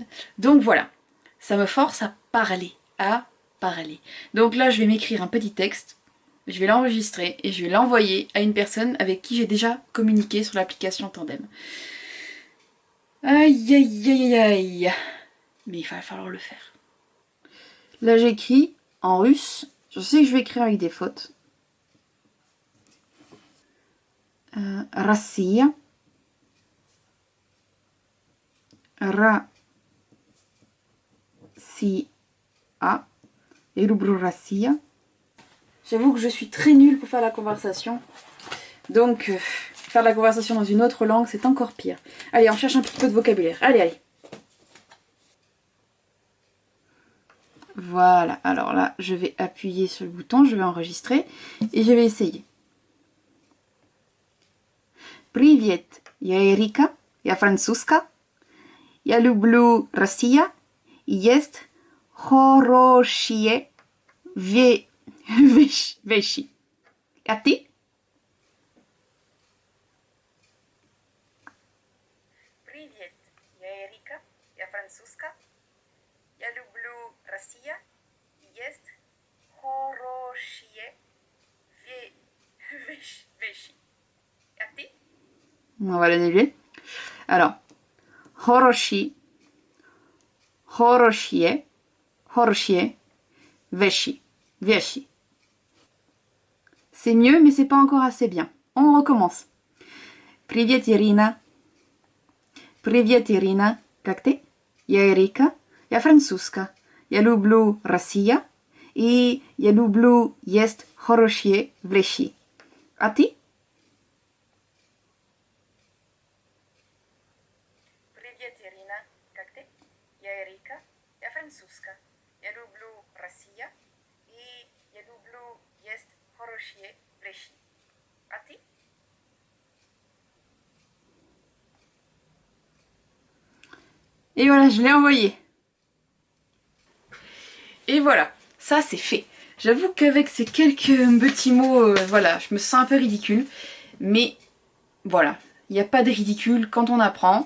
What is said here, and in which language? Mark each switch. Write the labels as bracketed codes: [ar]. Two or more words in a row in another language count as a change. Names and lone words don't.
[fr] Donc voilà, ça me force à parler, Donc là, je vais m'écrire un petit texte, je vais l'enregistrer et je vais l'envoyer à une personne avec qui j'ai déjà communiqué sur l'application Tandem. Aïe aïe aïe aïe. Mais il va falloir le faire. Là, j'écris en russe. Je sais que je vais écrire avec des fautes. [ru] Россия. Россия. Et люблю Россия. [fr] J'avoue que je suis très nulle pour faire la conversation. Donc, faire la conversation dans une autre langue, c'est encore pire. Allez, on cherche un petit peu de vocabulaire. Allez, allez. Voilà, alors là, je vais appuyer sur le bouton, je vais enregistrer et je vais essayer. [ru] Привет, я Эрика, я французка. Я люблю Россия. Есть хорошие вещи. А ты? Привет, я Эрика, я французка. Я люблю Россия. Есть хорошие вещи. А ты? [fr] On va l'annuler. Alors, [ru] хорошие, вещи. [fr] C'est mieux, mais c'est pas encore assez bien. On recommence. [ru] Привет, Ирина. Привет, Ирина. Как ты? Я Эрика. Я французка. Я люблю Россия. И я люблю есть хорошие вещи. А ты? Привет, Ирина. Как ты? Я Эрика. Я французка. Я люблю Россия. И я люблю есть хорошие вещи. А ты? [fr] Et voilà, je l'ai envoyé. Et voilà, ça c'est fait. J'avoue qu'avec ces quelques petits mots, voilà, je me sens un peu ridicule. Mais voilà, il n'y a pas de ridicule quand on apprend.